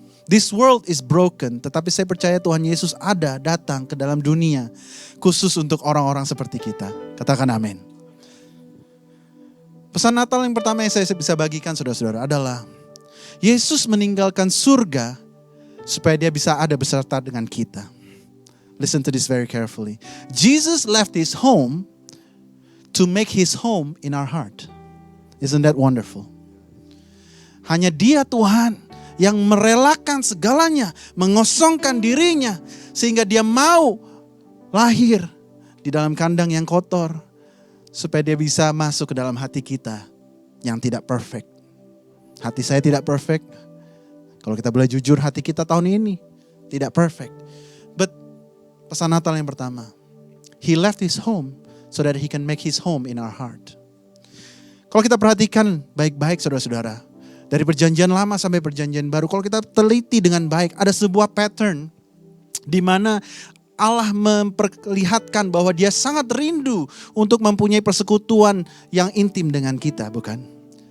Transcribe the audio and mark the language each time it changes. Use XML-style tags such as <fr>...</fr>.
<en>This world is broken,</en> <id>tetapi saya percaya Tuhan Yesus datang ke dalam dunia khusus untuk orang-orang seperti kita. Katakan amin. Pesan Natal yang pertama yang saya bisa bagikan saudara-saudara adalah Yesus meninggalkan surga supaya dia bisa ada beserta dengan kita.</id> <en>Listen to this very carefully. Jesus left his home to make his home in our heart. Isn't that wonderful?</en> <id>Hanya dia Tuhan yang merelakan segalanya, mengosongkan dirinya sehingga dia mau lahir di dalam kandang yang kotor supaya dia bisa masuk ke dalam hati kita yang tidak perfect. Hati saya tidak perfect. Kalau kita boleh jujur, hati kita tahun ini tidak perfect.</id> <en>But</en> <id>pesan Natal yang pertama,</id> <en>he left his home so that he can make his home in our heart.</en> <id>Kalau kita perhatikan baik-baik saudara-saudara, dari perjanjian lama sampai perjanjian baru, kalau kita teliti dengan baik, ada sebuah pattern di mana Allah memperlihatkan bahwa dia sangat rindu untuk mempunyai persekutuan yang intim dengan kita, bukan?</id>